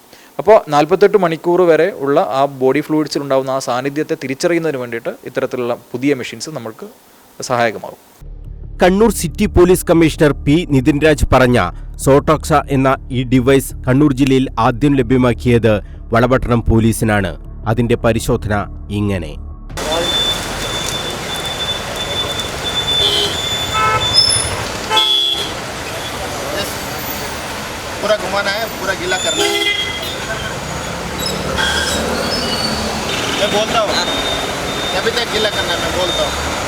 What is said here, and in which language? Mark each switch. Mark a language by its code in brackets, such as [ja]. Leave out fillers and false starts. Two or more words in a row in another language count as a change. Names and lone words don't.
[ml] അപ്പോൾ 48 മണിക്കൂർ വരെ ഉള്ള ആ [en] body fluids [ml] ഉണ്ടാകുന്ന ആ സാന്നിധ്യത്തെ തിരിച്ചറിയുന്നതിന് വേണ്ടിയിട്ട് ഇത്തരത്തിലുള്ള പുതിയ മെഷീൻസ് നമ്മൾക്ക് സഹായകമാകും. കണ്ണൂർ [en] City Police Commissioner [ml] പി നിതിൻ രാജ് പറഞ്ഞ സോട്ടോക്സ എന്ന ഈ ഡിവൈസ് കണ്ണൂർ ജില്ലയിൽ ആദ്യം ലഭ്യമാക്കിയത് വളപട്ടണം പോലീസിനാണ്. അതിന്റെ പരിശോധന ഇങ്ങനെ. [hi] पूरा घुमाना है, पूरा गीला करना है. मैं बोलता हूँ अभी तक गीला करना है, मैं बोलता हूँ.